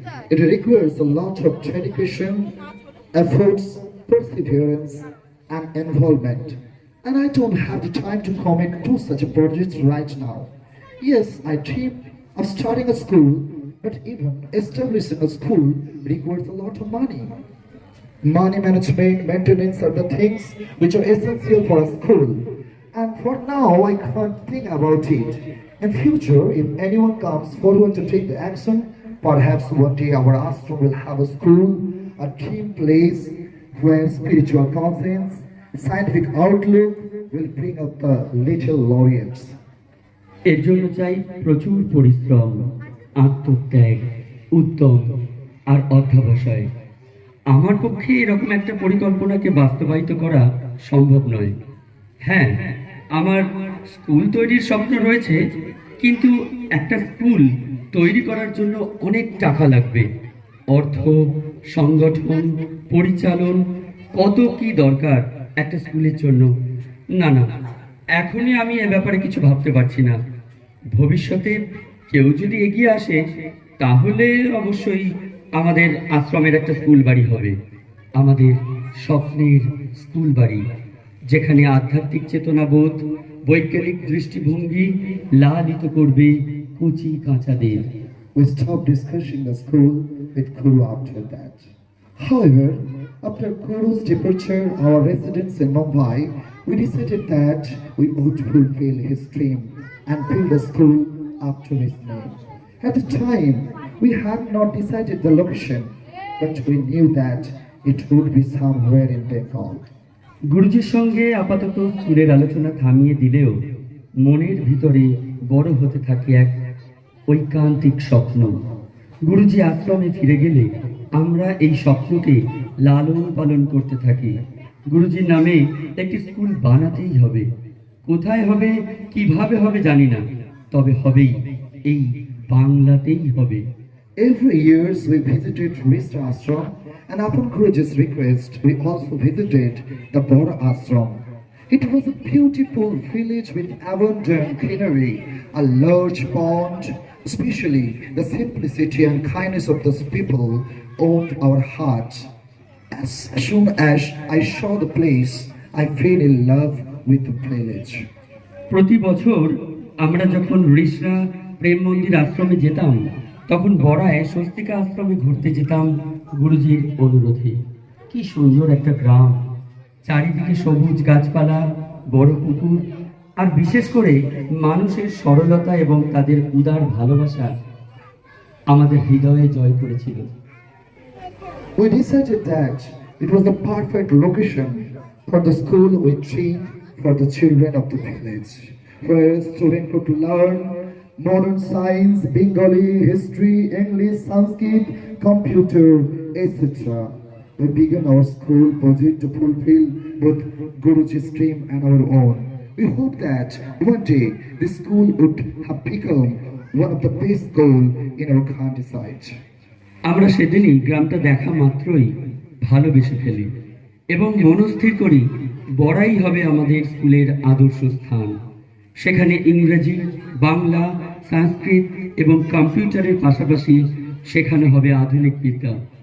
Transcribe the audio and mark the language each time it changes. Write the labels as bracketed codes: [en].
[en] It requires a lot of dedication, efforts, perseverance, and involvement. And I don't have the time to commit to such a project right now. Yes, I dream of starting a school, but even establishing a school requires a lot of money. Money management, maintenance are the things which are essential for a school. And for now, I can't think about it. In future, if anyone comes forward to take the action, perhaps one day our ashram will have a school, a dream place where spiritual conscience scientific outlook will bring up the little laureates. [bn] এর জন্য চাই প্রচুর পরিশ্রম, আত্মত্যাগ, উদ্যম আর অধ্যবসায়। আমার পক্ষে এরকম একটা পরিকল্পনাকে বাস্তবায়িত করা সম্ভব নয়। হ্যাঁ, আমার স্কুল তৈরির স্বপ্ন রয়েছে, কিন্তু একটা স্কুল তৈরি করার জন্য অনেক টাকা লাগবে। অর্থ, সংগঠন, পরিচালন, কত কি দরকার একটা স্কুলের জন্য। না না, এখনই আমি এ ব্যাপারে কিছু ভাবতে পারছি না। ভবিষ্যতে কেউ যদি এগিয়ে আসে, তাহলে অবশ্যই আমাদের আশ্রমের একটা স্কুল বাড়ি হবে, আমাদের স্বপ্নের স্কুল বাড়ি, যেখানে আধ্যাত্মিক চেতনাবোধ, বৈজ্ঞানিক দৃষ্টিভঙ্গি লালিত করবে কচি কাঁচাদের। [en] We stopped discussing the school with Guru after that. However, after Guru's departure, our residence in Mumbai, we decided that we would fulfill his dream and build a school after his name. At the time, we had not decided the location, but we knew that it would be somewhere in Bengal. [bn] গুরুজির সঙ্গে আপাতত স্কুলের আলোচনা থামিয়ে দিলেও মনের ভিতরে বড় হতে থাকে এক ঐকান্তিক স্বপ্ন। গুরুজি আশ্রমে ফিরে গেলে আমরা এই স্বপ্নকে লালন পালন করতে থাকি। গুরুজির নামে একটি স্কুল বানাতেই হবে। কোথায় হবে, কিভাবে হবে জানি না, তবে হবেই, এই বাংলাতেই হবে। [en] Every year we visited Rishta Ashram, and upon Guruji's request, we also visited the Bora Ashram. It was a beautiful village with abundant greenery, a large pond. Especially the simplicity and kindness of those people owned our hearts. As soon as I saw the place, I fell in love with the village. [bn] প্রতি বছর আমরা যখন ঋষরা প্রেম মন্দির আশ্রমে যেতাম, তখন বড়ায় স্বস্তিকা আশ্রমে ঘুরতে যেতাম গুরুজির অনুরোধে। কি সুন্দর একটা গ্রাম, চারিদিকে সবুজ গাছপালা, বড় পুকুর, আর বিশেষ করে মানুষের সরলতা এবং তাদের উদার ভালোবাসা আমাদের হৃদয়ে জয় করেছিল। [en] We decided that it was the perfect location for the school we trained for the children of the village, where students could learn modern science, Bengali, history, English, Sanskrit, computer, etc. We began our school project to fulfill both Guruji's dream and our own. We hope that one day this school would have become one of the best schools in our countryside. [bn] আমরা সেদিনই গ্রামটা দেখা মাত্রই ভালোবেসে ফেলি এবং মনস্থির করি বড়াই হবে আমাদের স্কুলের আদর্শ স্থান। সেখানে ইংরেজি, বাংলা, সংস্কৃত এবং কম্পিউটারের পাশাপাশি শেখানো হবে আধুনিক বিদ্যা।